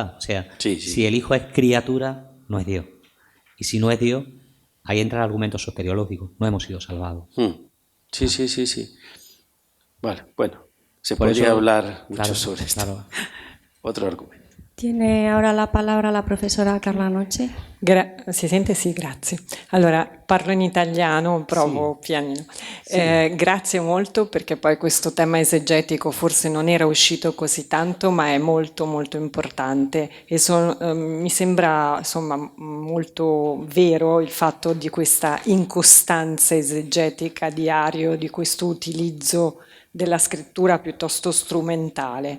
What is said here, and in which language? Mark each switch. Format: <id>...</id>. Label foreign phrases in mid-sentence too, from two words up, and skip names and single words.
<es>O sea, si el Hijo es criatura, no es Dios. Y si no es Dios, ahí entra el argumento soteriológico. No hemos sido salvados. Sí. Vale, bueno, se podría hablar mucho sobre esto. Claro. Otro argumento.</es> <it>Tiene ora la parola la professora Carla Noce. Si sente? Sì, grazie. Allora, parlo in italiano, provo pianino. Grazie molto, perché poi questo tema esegetico forse non era uscito così tanto, ma è molto molto importante e mi sembra insomma molto vero il fatto di questa incostanza esegetica di Ario, di questo utilizzo della scrittura piuttosto strumentale.</it>